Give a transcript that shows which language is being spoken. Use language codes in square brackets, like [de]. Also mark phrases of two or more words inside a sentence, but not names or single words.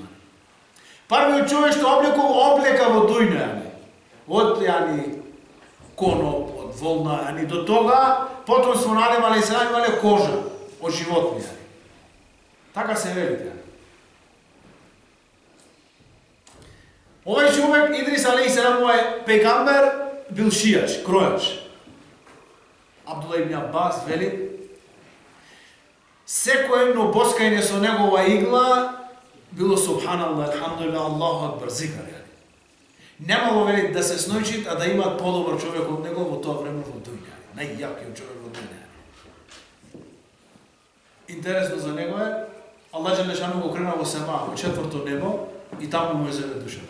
[mk] Првиот човек што облека во дуња, од коноп, од волна, до тога потомство на Адем алейхиссалам имале кожа од животни. Така се вели. Овој човек, Идрис алейхиссалам, овој пегамбер, бил шијач, кројач. Абдулла ибн Аббас вели, секој едно боскање со негова игла било [ar] سبحان الله، الحمد لله، الله أكبر, [mk] зикар. Немало вели да се снојчит, а да имат подобар човек од него во тоа време во дуња. Најјакиот човек во дуња. Интересно за него е, Аллах џелешану го крена во сема, во четврто небо, и таму му зеде душата.